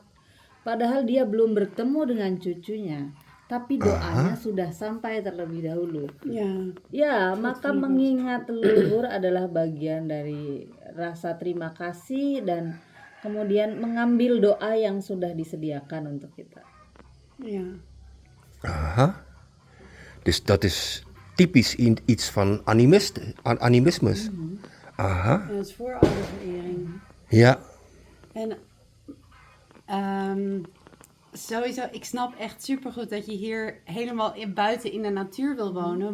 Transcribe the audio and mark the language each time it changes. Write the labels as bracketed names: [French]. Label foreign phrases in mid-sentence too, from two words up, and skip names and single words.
[Indonesian] Padahal dia belum bertemu dengan cucunya, tapi doanya sudah sampai terlebih dahulu. [Dutch] Ja. [Indonesian] Ya, maka mengingat leluhur adalah bagian dari rasa terima kasih, dan kemudian mengambil doa yang sudah disediakan untuk kita. [Dutch] Ja. Aha. Dus dat is typisch iets van animisme. Aha, En dat is voorouderverering. ja. En sowieso, ik snap echt supergoed dat je hier helemaal buiten in de natuur wil wonen.